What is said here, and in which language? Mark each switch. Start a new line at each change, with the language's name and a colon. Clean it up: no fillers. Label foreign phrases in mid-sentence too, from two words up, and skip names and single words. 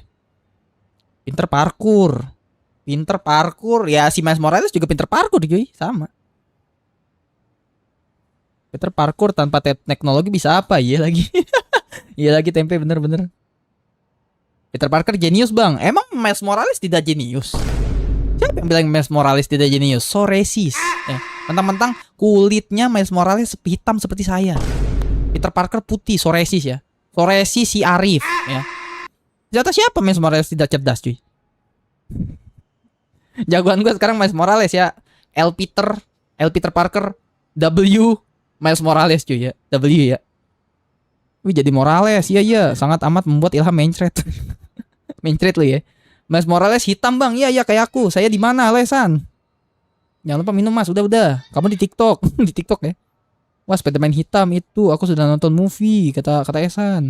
Indonesian: Pinter parkur. Ya si Miles Morales juga pinter parkur cuy. Sama. Pinter parkur tanpa teknologi bisa apa? Iya lagi. Iya lagi tempe bener. Peter Parker jenius bang. Emang Miles Morales tidak jenius? Siapa yang bilang Miles Morales tidak jenius?
English: So racist.
Indonesian: Mentang-mentang kulitnya Miles Morales hitam seperti saya. Peter Parker putih, Soresis ya. Soresis si Arif ya. Ternyata siapa Miles Morales tidak cerdas cuy. Jagoan gue sekarang Miles Morales ya. L Peter Parker, W Miles Morales cuy ya. W ya. Wih jadi Morales, iya sangat amat membuat ilham mencret. Mencret lu ya. Miles Morales hitam bang, iya kayak aku. Saya di mana Lesan? Jangan lupa minum mas, udah. Kamu di TikTok, di TikTok ya. Wah Spiderman hitam itu, aku sudah nonton movie, kata Esan.